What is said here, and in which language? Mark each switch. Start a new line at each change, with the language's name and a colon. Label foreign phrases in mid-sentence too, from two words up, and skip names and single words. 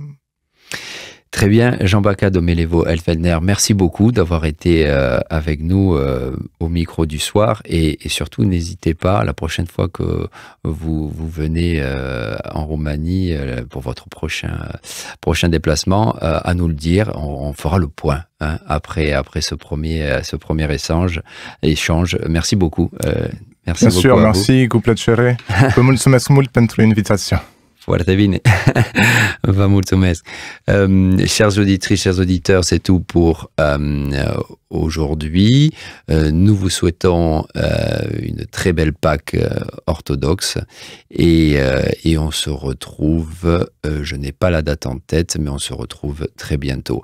French: Très bien, Gianbacca Domelevo-Elfelder, merci beaucoup d'avoir été avec nous au micro du soir et surtout n'hésitez pas la prochaine fois que vous venez en Roumanie pour votre prochain déplacement à nous le dire, on fera le point hein, après ce premier échange. Merci beaucoup. Merci beaucoup. Bien sûr, merci,
Romanian: cu plăcere. Vă mulțumesc mult pentru invitație. Foarte bine. Vă mulțumesc.
French: Chères auditrices, chers auditeurs, c'est tout pour aujourd'hui. Nous vous souhaitons une très belle Pâque orthodoxe et on se retrouve, je n'ai pas la date en tête, mais on se retrouve très bientôt.